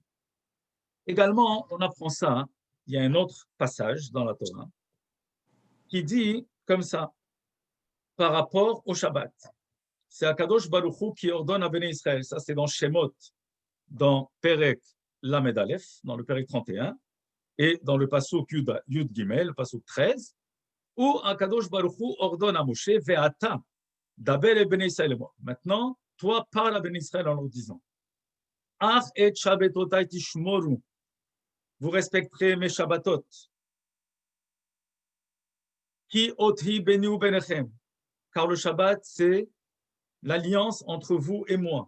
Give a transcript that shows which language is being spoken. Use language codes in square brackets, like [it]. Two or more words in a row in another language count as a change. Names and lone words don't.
[fr] Également, on apprend ça, il y a un autre passage dans la Torah qui dit comme ça, par rapport au Shabbat. C'est [he] הקדוש ברוך הוא [fr] qui ordonne à [he] בני ישראל. [fr] Ça, c'est dans Shemot, dans [he] פרק למד אלף, [fr] dans le Perek 31, et dans le [he] פסוק יוד גימל, [fr] le Pasuk 13, où [he] הקדוש ברוך הוא [fr] ordonne à Moshe, [he] ואתה, דבר את בני ישראל. [fr] Maintenant, toi, parle à [he] בני ישראל [fr] en leur disant, [he] אך את שבתותי תשמרו, [fr] vous respecterez mes Shabbatot. [he] כי אות ביני ובינכם, [fr] car le Shabbat, c'est l'alliance entre vous et moi.